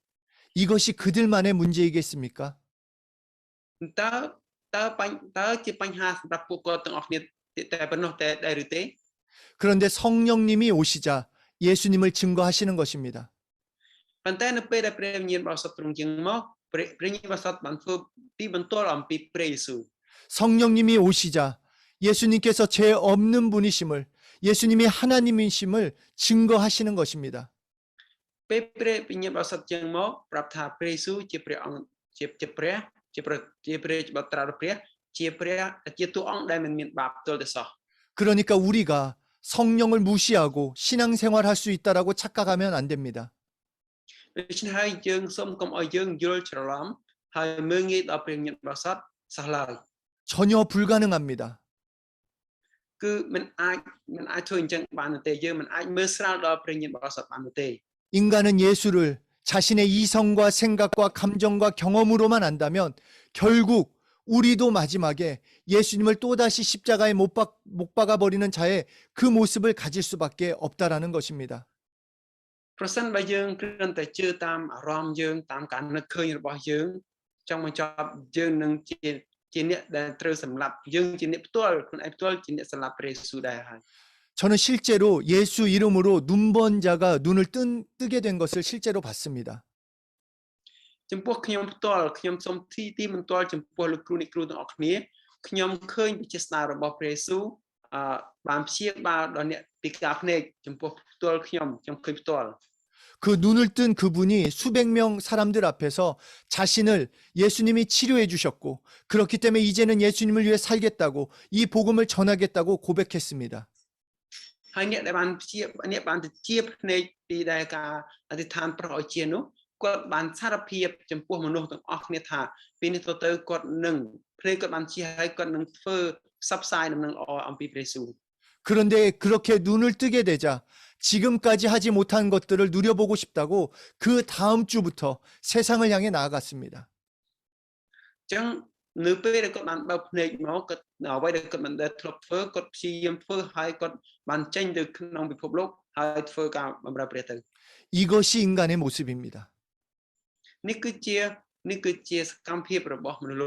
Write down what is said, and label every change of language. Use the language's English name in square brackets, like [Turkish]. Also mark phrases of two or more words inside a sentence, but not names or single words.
[Korean] 이것이 그들만의 문제이겠습니까? [Khmer] តើជាបញ្ហាសម្រាប់ពួកគាត់ទាំងអស់គ្នាតែប៉ុណ្ណោះតែដែរឬទេ [Korean] 그런데 성령님이 오시자 예수님을 증거하시는 것입니다. [Khmer] ប៉ុន្តែនៅពេលដែលព្រះវិញ្ញាណបរិសុទ្ធទ្រង់ជាងមកព្រះវិញ្ញាណបរិសុទ្ធបានធ្វើទីបន្ទាល់អំពីព្រះយេស៊ូវ [Korean] 성령님이 오시자 예수님께서 죄 없는 분이심을 예수님이 하나님이심을 증거하시는 것입니다. [Khmer] ពេលព្រះវិញ្ញាណបរិសុទ្ធជាងមកប្រាប់ថាព្រះយេស៊ូវជាព្រះអង្គជាព្រះបត្រារបស់ព្រះជាតួអង្គដែលមិនមានបាបទល់តែសោះ [Korean] 그러니까 우리가 성령을 무시하고 신앙생활할 수 있다라고 착각하면 안 됩니다. [Khmer] ដូច្នេះហើយយើងសូមកុំឲ្យយើងយល់ច្រឡំហើយមើលងាយដល់ព្រះវិញ្ញាណបរិសុទ្ធសោះឡើយ [Korean] 전혀 불가능합니다. [Khmer] គឺមិនអាចធ្វើអញ្ចឹងបានទេយើងមិនអាចមើលស្រាលដល់ព្រះវិញ្ញាណបរិសុទ្ធបានទេ [Korean] 인간은 예수를 자신의 이성과 생각과 감정과 경험으로만 안다면 결국 우리도 마지막에 예수님을 또다시 십자가에 못 박아 버리는 자의 그 모습을 가질 수밖에 없다라는 것입니다. [Khmer] ប្រសិនបើយើងគ្រាន់តែជឿតាមអារម្មណ៍យើងតាមការនឹកឃើញរបស់យើងចង់បញ្ចប់យើងនឹងជាអ្នកដែលត្រូវសម្លាប់យើងជាអ្នកផ្ទាល់ខ្លួនឯងផ្ទាល់ជាអ្នកសម្លាប់ព្រះយេស៊ូវដែរហើយ [Korean] 저는 실제로 예수 이름으로 눈먼 자가 눈을 뜨게 된 것을 실제로 봤습니다. [Khmer] ចំពោះខ្ញុំផ្ទាល់ខ្ញុំសូមទីមិនទាល់ចំពោះលោកគ្រូអ្នកគ្រូទាំងអស់គ្នាខ្ញុំឃើញវិជាស្ដាររបស់ព្រះយេស៊ូវបានព្យាបាលដល់អ្នកពិការភ្នែកចំពោះផ្ទាល់ខ្ញុំឃើញផ្ទាល់ [Korean] 그 눈을 뜬 그분이 수백 명 사람들 앞에서 자신을 예수님이 치료해 주셨고 그렇기 때문에 이제는 예수님을 위해 살겠다고 이 복음을 전하겠다고 고백했습니다. [Khmer] ហើយអ្នកដែលបានជាភ្នែកពីដែលការអធិដ្ឋានប្រោសឲ្យជានោះគាត់បានសារភាពចំពោះមនុស្សទាំងអស់គ្នាថាពេលនេះទៅគាត់នឹងភ្នែកគាត់បានជាហើយគាត់នឹងធ្វើផ្សព្វផ្សាយដំណឹងល្អអំពីព្រះយេស៊ូវ [Korean] 그런데 그렇게 눈을 뜨게 되자 지금까지 하지 못한 것들을 누려보고 싶다고 그 다음 주부터 세상을 향해 나아갔습니다. [Khmer] អញ្ចឹងនៅពេលដែលគាត់បានបើកភ្នែកមកគាត់អ្វីដែលគាត់មិនដែលធ្លាប់ធ្វើគាត់ព្យាយាមធ្វើហើយគាត់បានចេញទៅក្នុងពិភពលោកហើយធ្វើការបម្រើព្រះទៅ [Korean] 이것이 인간의 모습입니다. [Khmer] នេះគឺជាសកម្មភាពរបស់មនុស្សលោក